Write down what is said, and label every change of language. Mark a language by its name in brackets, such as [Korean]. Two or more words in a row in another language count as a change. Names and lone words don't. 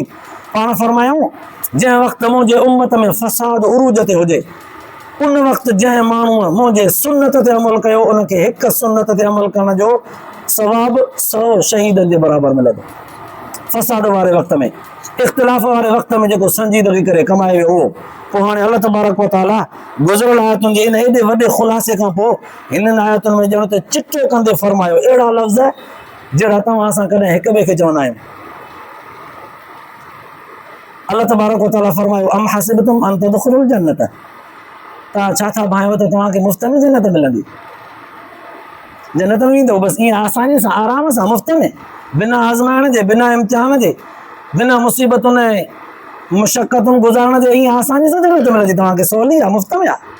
[Sindhi] पाण फरमायूं जंहिं वक़्त मुंहिंजे उम्मत में फ़साद उरूज ते हुजे, उन वक़्तु जंहिं माण्हूअ मुंहिंजे सुन्नत ते अमल कयो, उनखे हिकु सुन्नत ते अमल करण जो सवाबु 100 शहीदनि जे बराबरि मिलंदो। फ़साद वारे वक़्त में, इख़्तिलाफ़ वारे वक़्त में जेको संजीदगी करे कमाए वियो उहो। पोइ हाणे [Arabic] الله تبارك وتعالى [Sindhi] गुज़िरियल आयतुनि जे इन एॾे वॾे ख़ुलासे खां पोइ हिननि आयतुनि में ॼण त चिठो कंदे फरमायो अहिड़ा लफ़्ज़ जहिड़ा तव्हां असां कॾहिं हिक ॿिए खे चवंदा आहियूं। [Arabic] الله تبارك وتعالى [Sindhi] फरमायो [Arabic] أم حسبتم أن تدخلوا الجنة, [Sindhi] तव्हां छा था भायो त तव्हांखे मुफ़्त में जन्नत मिलंदी, जन्नत में ईंदो बसि ईअं आसानी सां आराम सां मुफ़्त में, बिना आज़माइण जे, बिना इम्तिहान जे, बिना मुसीबतुनि ऐं मुशक़तुनि गुज़ारण जे, ईअं आसानी सां जन्नत मिलंदी तव्हांखे, सवली आहे, मुफ़्त में आहे।